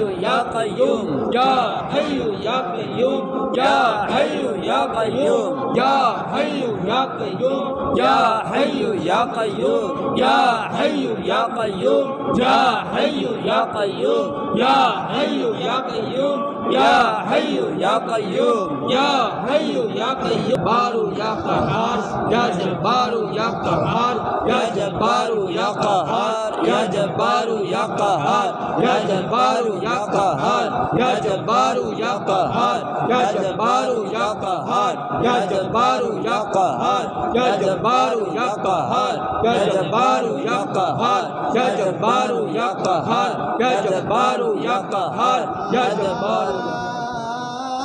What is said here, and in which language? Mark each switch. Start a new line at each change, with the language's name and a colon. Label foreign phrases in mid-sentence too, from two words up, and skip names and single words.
Arabic: یا قیوم یا حی یا قیوم یا حی یا قیوم یا حی یا قیوم یا حی یا قیوم یا حی یا قیوم یا حی یا قیوم یا حی یا قیوم یا حی یا قیوم یا حی یا قیوم بارو یا قہار یا جبارو یا قہار یا جبارو یا قہار یا جبارو یا قہار یا جبارو یا قہار یا جبارو یا قہار یا جبارو یا قہار یا جبارو یا قہار یا جبارو یا قہار یا جبارو یا قہار یا جبارو یا قہار یا جبارو یا قہار یا جبارو